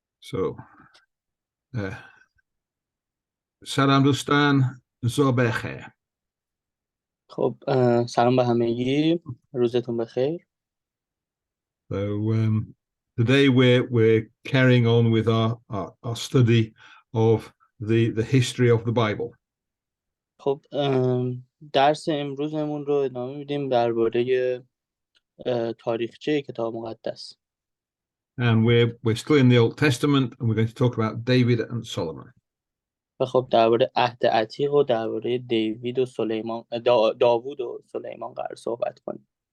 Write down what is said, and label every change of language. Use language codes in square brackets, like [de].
[fa] So, سلام دوستان، صبح بخیر. خب سلام به همگی، روزتون بخیر. [en] So, today we're carrying on with our study of the history of the Bible. [fa] خب درس امروزمون رو ادامه میدیم درباره تاریخچه کتاب مقدس. [en] And we're still in the Old Testament, and we're going to talk about David and Solomon. [fa] و خب درباره عهد عتیق و درباره دیوید و سلیمان داوود و سلیمان قرار صحبت کنیم.